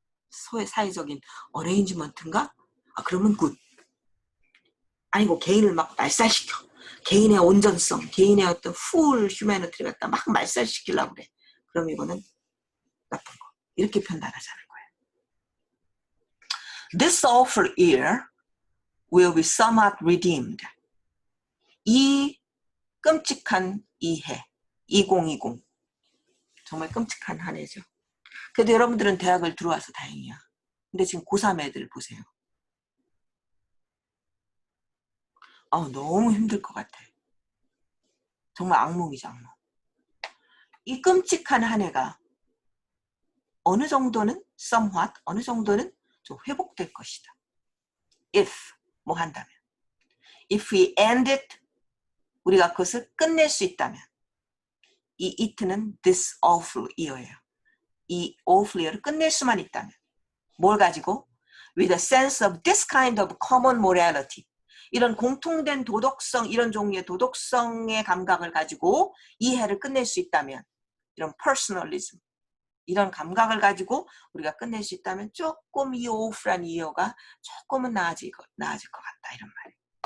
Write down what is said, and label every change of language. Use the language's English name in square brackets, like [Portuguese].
[Korean] 사회적인 어레인지먼트인가? 그러면 굿. 아니고 개인을 막 말살시켜. 개인의 온전성, 개인의 어떤 [English] full humanity [Korean] 를 갖다 막 말살시키려고 그래. 그럼 이거는 나쁜 거. 이렇게 판단하자는 거예요. [English] This awful year will be somewhat redeemed. [Korean] 이 끔찍한 이해, 2020. 정말 끔찍한 한 해죠. 그래도 여러분들은 대학을 들어와서 다행이야. 근데 지금 고3 애들 보세요. 너무 힘들 것 같아. 정말 악몽이죠, 악몽. 이 끔찍한 한 해가 어느 정도는 somewhat, 어느 정도는 좀 회복될 것이다. If, 뭐 한다면. [English] If we end it, [Korean] 우리가 그것을 끝낼 수 있다면. 이 it는 [English] this awful year [Korean] 예요. 이 awful year를 끝낼 수만 있다면. 뭘 가지고? [English] With a sense of this kind of common morality. [Korean] 이런 공통된 도덕성, 이런 종류의 도덕성의 감각을 가지고 이 해를 끝낼 수 있다면, 이런 personalism, 이런 감각을 가지고 우리가 끝낼 수 있다면 조금 이 awful한 이어가 조금은 나아질 것 같다, 이런 말이에요.